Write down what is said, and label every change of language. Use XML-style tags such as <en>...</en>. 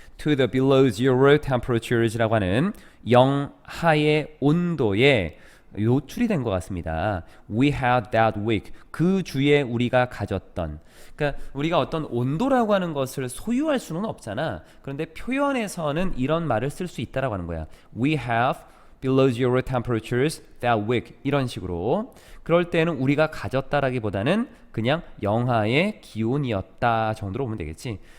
<en>To the below zero temperatures</en> <ko>라고 하는 영하의 온도에 노출이 된 것 같습니다.</ko> <en>We had that week.</en> <ko>그 주에 우리가 가졌던. 그러니까 우리가 어떤 온도라고 하는 것을 소유할 수는 없잖아. 그런데 표현에서는 이런 말을 쓸 수 있다라고 하는 거야.</ko> <en>We have below zero temperatures that week.</en> <ko>이런 식으로. 그럴 때는 우리가 가졌다라기보다는 그냥 영하의 기온이었다 정도로 보면 되겠지.</ko>